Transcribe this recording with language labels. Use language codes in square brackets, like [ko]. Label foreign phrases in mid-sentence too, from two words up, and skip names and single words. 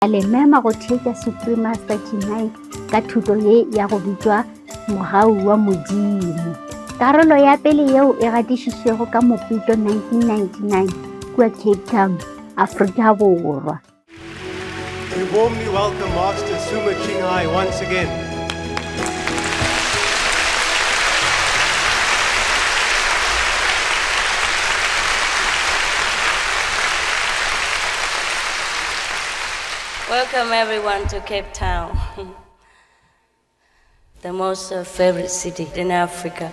[nso] le mema go theetsa Supreme Master Chinai ka thuto ye ya go bitswa mogau wa modimo. Karolo ya pele yeo e gatišitšwego ka Mopitlo 1999 kua Cape Town, Afrika Borwa. [en] We warmly welcome Master Suma Chingai once again. Welcome everyone to Cape Town, the most favorite city in Africa.